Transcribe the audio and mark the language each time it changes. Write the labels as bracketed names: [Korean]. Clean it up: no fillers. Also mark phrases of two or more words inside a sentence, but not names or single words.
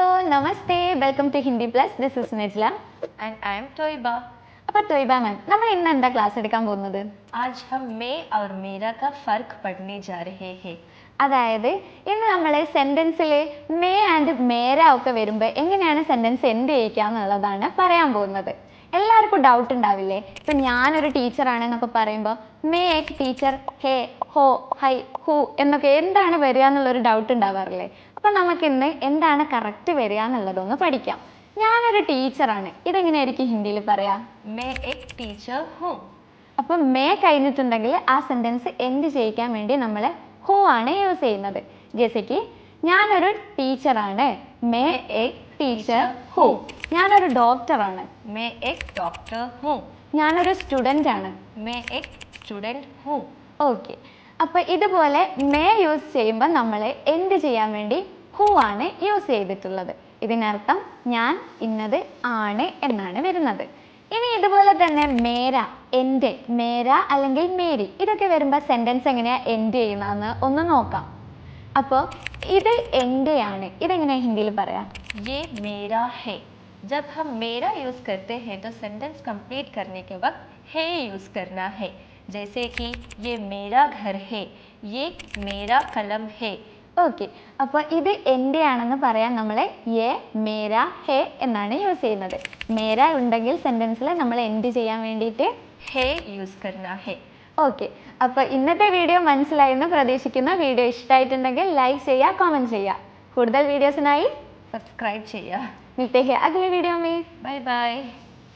[English] नमस्ते, welcome to Hindi Plus. this is Najla and I am Toiba. [Malayalam] അപ്പോൾ തൊയ്ബ മാം, നമ്മൾ ഇന്ന് എന്താ ക്ലാസ് എടുക്കാൻ പോകുന്നത്? [Hindi] आज हम मैं और मेरा का फर्क पढ़ने जा रहे हैं. [Malayalam] അതായത് ഇന്ന് നമ്മൾ സെന്റൻസിൽ മേ ആൻഡ് മേര ഒക്കെ വരുമ്പോൾ എങ്ങനെയാണ് [English] sentence end [Malayalam] ചെയ്യിക്കുക എന്നുള്ളതാണ് പറയാൻ പോകുന്നത്. എല്ലാവർക്കും ഡൗട്ട് ഉണ്ടാവില്ലേ? ഇപ്പം ഞാനൊരു ടീച്ചറാണെന്നൊക്കെ പറയുമ്പോൾ [Hindi] मैं एक टीचर, [Malayalam] ഹേ, ഹോ, ഹൈ, ഹു എന്നൊക്കെ എന്താണ് വരിക എന്നുള്ളൊരു ഡൗട്ട് ഉണ്ടാവാറില്ലേ? അപ്പം നമുക്കിന്ന് എന്താണ് കറക്റ്റ് വരിക എന്നുള്ളതൊന്ന് പഠിക്കാം. ഞാനൊരു ടീച്ചറാണ്, ഇതെങ്ങനെയായിരിക്കും ഹിന്ദിയിൽ പറയാം? [Hindi] मैं एक टीचर हूँ. [Malayalam] അപ്പം മേ കഴിഞ്ഞിട്ടുണ്ടെങ്കിൽ ആ [English] sentence end [Malayalam] ചെയ്യിക്കാൻ വേണ്ടി നമ്മൾ ഹു ആണ് യൂസ് ചെയ്യുന്നത്. ജെസയ്ക്ക് ഞാനൊരു ടീച്ചറാണ്, [Hindi] मैं एक टीचर हूँ. [Malayalam] ഞാനൊരു ഡോക്ടറാണ്, [Hindi] मैं एक डॉक्टर हूँ. [Malayalam] ഞാനൊരു സ്റ്റുഡൻ്റ് ആണ്. [Hindi] मैं एक स्टूडेंट हूँ. [Malayalam] ഓക്കെ, അപ്പോൾ ഇതുപോലെ മേ യൂസ് ചെയ്യുമ്പോൾ നമ്മൾ എൻഡ് ചെയ്യാൻ വേണ്ടി ഹു ആണ് യൂസ് ചെയ്തിട്ടുള്ളത്. ഇതിനർത്ഥം ഞാൻ ഇന്നത് ആണ് എന്നാണ് വരുന്നത്. ഇനി ഇതുപോലെ തന്നെ മേര, എൻ്റെ, മേര അല്ലെങ്കിൽ മേരി, ഇതൊക്കെ വരുമ്പോൾ സെൻറ്റൻസ് എങ്ങനെയാണ് എൻഡ് ചെയ്യുന്നതെന്ന് ഒന്ന് നോക്കാം. അപ്പോൾ ഇത് എൻ്റെ ആണ്, ഇതെങ്ങനെയാണ് ഹിന്ദിയിൽ പറയാം? [Hindi] ये मेरा है. जब हम मेरा यूज़ करते हैं तो [English] sentence complete [Hindi] करने के वक्त है यूज़ करना है. जैसे कि ये मेरा घर है, ये मेरा कलम है. [Malayalam] ഓക്കെ, അപ്പോൾ ഇത് എൻ്റെ ആണെന്ന് പറയാൻ നമ്മൾ യെ, മേര, ഹേ എന്നാണ് യൂസ് ചെയ്യുന്നത്. മേര ഉണ്ടെങ്കിൽ സെൻറ്റൻസിൽ നമ്മൾ എൻഡ് ചെയ്യാൻ വേണ്ടിയിട്ട് [Hindi] है यूज़ करना है. [Malayalam] ഓക്കെ, അപ്പോൾ ഇന്നത്തെ വീഡിയോ മനസ്സിലായെന്ന് പ്രതീക്ഷിക്കുന്നു. വീഡിയോ ഇഷ്ടമായിട്ടുണ്ടെങ്കിൽ ലൈക്ക് ചെയ്യുക, കമൻറ്റ് ചെയ്യുക. കൂടുതൽ വീഡിയോസിനായി [Hindi] सब्सक्राइब चाहिए. मिलते हैं अगले वीडियो में. [English] bye bye.